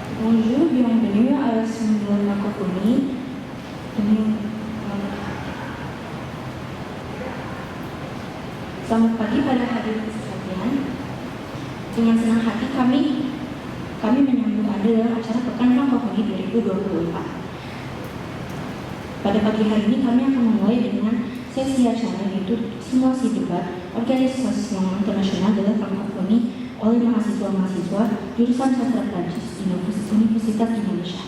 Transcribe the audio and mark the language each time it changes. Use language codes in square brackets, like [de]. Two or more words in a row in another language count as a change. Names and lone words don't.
[fr] Bonjour, bienvenue à la Semaine de la francophonie. [id] Selamat pagi pada hadirin sekalian. Dengan senang hati kami menyambut Anda dalam acara Pekan Frankofoni 2024. Pada pagi hari ini kami akan memulai dengan sesi acara yaitu simulasi debat Organisasi Internasional de la Francophonie oleh mahasiswa-mahasiswa jurusan Sastra Prancis di Universitas Indonesia.